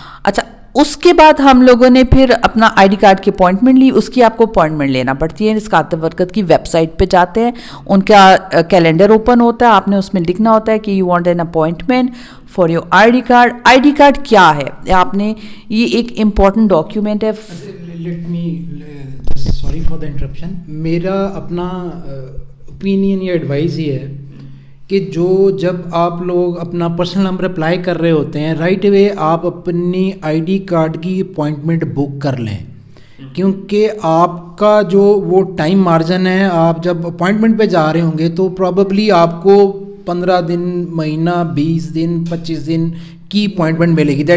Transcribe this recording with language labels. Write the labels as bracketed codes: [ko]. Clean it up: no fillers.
[ur] اچھا, اس کے بعد ہم لوگوں نے پھر اپنا آئی ڈی کارڈ کی اپوائنٹمنٹ لی. اس کی آپ کو اپوائنٹمنٹ لینا پڑتی ہے. اس کاتب برکت کی ویب سائٹ پہ جاتے ہیں, ان کا کیلنڈر اوپن ہوتا ہے, آپ نے اس میں لکھنا ہوتا ہے کہ [en] You want an appointment for your I D card. [ur] I D card کیا ہے آپ نے, یہ ایک امپورٹنٹ ڈاکیومنٹ ہے. [en] Let me sorry for the interruption. [ur] میرا اپنا اوپینین یا ایڈوائز یہ ہے کہ جب آپ لوگ اپنا پرسنل نمبر اپلائی کر رہے ہوتے ہیں, رائٹ اوے آپ اپنی آئی ڈی کارڈ کی اپوائنٹمنٹ بک کر لیں, کیونکہ آپ کا جو وہ ٹائم مارجن ہے, آپ جب اپوائنٹمنٹ پہ جا رہے ہوں گے تو پرابیبلی آپ کو 15 دن, مہینہ, 20 دن, 25 دن کی اپوائنٹمنٹ ملے گی.